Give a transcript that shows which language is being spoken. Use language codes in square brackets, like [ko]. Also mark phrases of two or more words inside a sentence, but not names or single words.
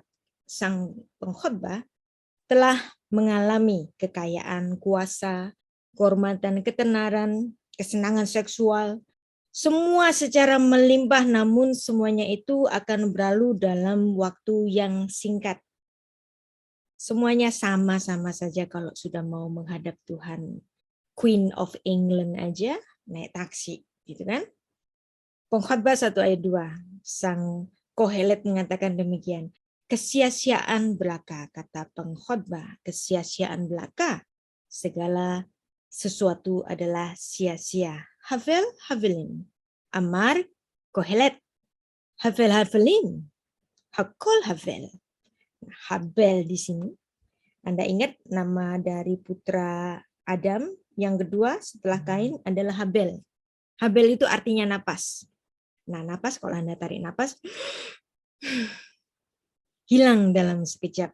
[id] Sang pengkhotbah telah mengalami kekayaan, kuasa, kehormatan, ketenaran, kesenangan seksual, semua secara melimpah, namun semuanya itu akan berlalu dalam waktu yang singkat. Semuanya sama-sama saja kalau sudah mau menghadap Tuhan. [en] Queen of England [id] aja naik taksi, gitu kan? Pengkhotbah 1 ayat 2, sang Kohelet mengatakan demikian. Kesia-siaan belaka, kata pengkhotbah, kesia-siaan belaka. Segala sesuatu adalah sia-sia. [he] הבל הבלים אמר קהלת. הבל הבלים הכל הבל. [id] Habel di sini. Anda ingat nama dari putra Adam yang kedua setelah Kain adalah Habel. Habel itu artinya napas. Nah, napas kalau Anda tarik napas, hilang dalam sekejap.